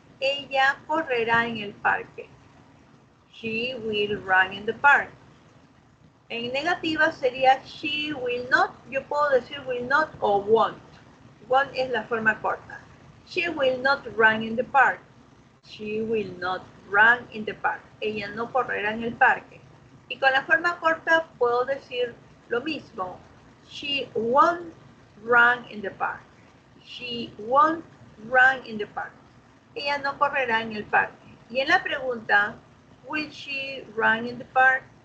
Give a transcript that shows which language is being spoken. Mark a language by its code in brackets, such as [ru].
[es] Ella correrá en el parque. [en] She will run in the park. [es] En negativa sería [en] she will not. [es] Yo puedo decir will not o won't. Won't es la forma corta. [en] She will not run in the park. She will not run in the park. [es] Ella no correrá en el parque. Y con la forma corta puedo decir lo mismo. [en] She won't run in the park. She won't run in the park. [es] Ella no correrá en el parque. Y en la pregunta, [en] will she run in the park?